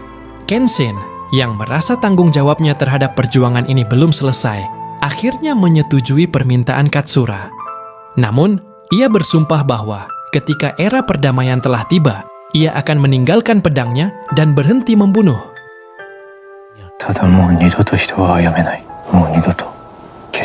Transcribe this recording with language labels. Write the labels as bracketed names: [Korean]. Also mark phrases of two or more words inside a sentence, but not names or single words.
[Indonesian] Kenshin, yang merasa tanggung jawabnya terhadap perjuangan ini belum selesai, akhirnya menyetujui permintaan Katsura. Namun, ia bersumpah bahwa ketika era perdamaian telah tiba, ia akan meninggalkan pedangnya dan berhenti membunuh. [Japanese] ただもう二度と人は殺めない。もう二度と。